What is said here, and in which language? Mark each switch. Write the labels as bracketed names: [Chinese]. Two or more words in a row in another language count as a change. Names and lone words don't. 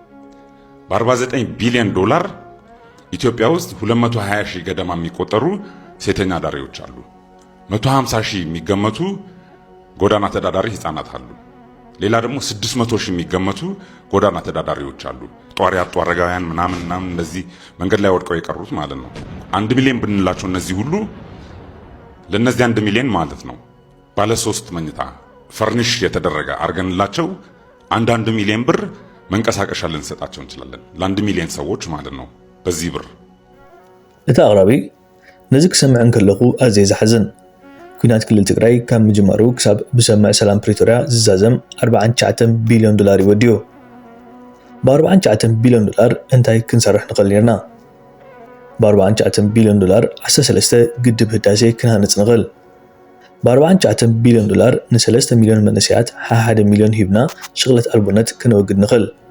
[Amharic] በ49 ቢሊዮን ዶላር ኢትዮጵያ ውስጥ 220 ሺህ ገደማ የሚቆጠሩ ሴተኛ ዳሪዎች አሉ 150 ሺህ የሚገመቱ ጎዳና ተዳዳሪ ህፃናት አሉ ሌላ ደግሞ 600 ሺህ የሚገመቱ ጎዳና ተዳዳሪዎች አሉ ጧሪ አጡ አረጋውያን ምናምን እንደዚህ መንገድ ላይ ወድቀው የቀሩት ማለት ነው 1 ሚሊዮን ብንላቸው እነዚህ ሁሉ ለነዚህ 1 ሚሊዮን ማለት ነው ባለ 3 መኝታ ፈርኒሽ የተደረገ አርገንላቸው 1 ሚሊዮን ብር መንቀሳቀሻ ልንሰጣቸው እንችላለን ለ1 ሚሊዮን ሰዎች ማለት ነው በዚህ ብር [Tigrinya] እታ አቅራቢ ነዚክ ሰምዕን ከለኹ አዘይ ዘሐዝን ኩናት ክልል ትግራይ ካብ ምጅማሩ ክሳብ ብሰምዕ ሰላም ፕሪቶሪያ ዝዛዘም 49 ቢሊዮን ዶላር ይወድዮ ብ49 ቢሊዮን ዶላር እንታይ ክንሰርሕ ንኽእል ነርና ብ49 ቢሊዮን ዶላር 13 ግድብ ህዳሴ ክንሃንጽ ንኽእል ብ49 ቢሊዮን ዶላር ን3 ሚሊዮን መንእሰያት 1 ሚሊዮን ሂብና ሽቕለት አልቦነት ክንወግድ ንኽእል